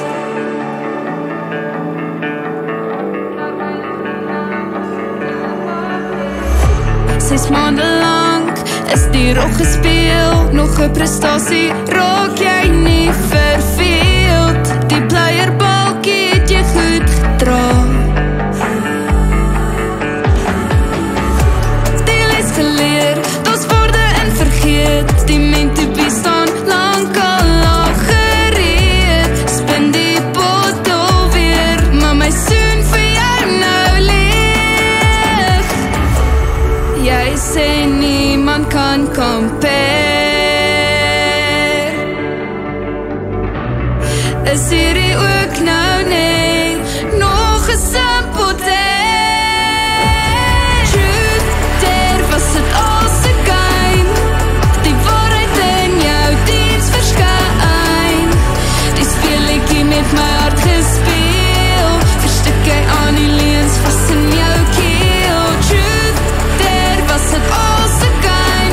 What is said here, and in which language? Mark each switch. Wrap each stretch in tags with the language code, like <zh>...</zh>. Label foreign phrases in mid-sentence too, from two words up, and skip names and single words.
<af>6 maande lank is die rol gespeel, nog 'n prestasie, raak jy nie verveeld. Die pleierbalkie het jy goed gedra. Die les geleer, daar's woorde in vergeet. Die</af> <en>meant to be</en> <af>staan lank al gereed. Spin die bottel weer, maar my soen vir jou nou leeg. Jy sê niemand kan compare. Is hierdie ook nou net nog 'n simpel dare?</af> <en>Truth, dare,</en> <af>was dit al se game? Die waarheid in jou diens verskyn. Die speletjie met my hart gespeel. Verstik jy aan die leens vas in jou keel.</af> <en>Truth, dare,</en> <af>was dit al se game?</af>